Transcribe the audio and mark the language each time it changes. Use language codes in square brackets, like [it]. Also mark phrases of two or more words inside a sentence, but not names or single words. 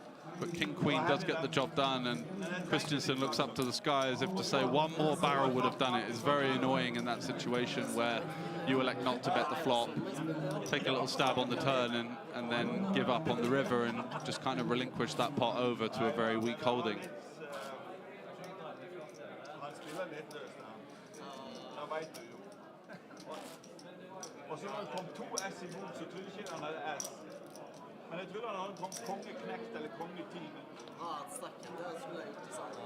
[en] But King-Queen does get the job done, and Christensen looks up to the sky as if to say one more barrel would have done it. It's very annoying in that situation where you elect not to bet the flop, take a little stab on the turn, and then give up on the river and just kind of relinquish that pot over to a very weak holding. [no] Og så når det kom 2 S imot, så tror jeg ikke han hadde S. Men jeg tror han hadde kommet kongeknekt eller konge-10. Ja, stekken, det skulle jeg ikke sagt.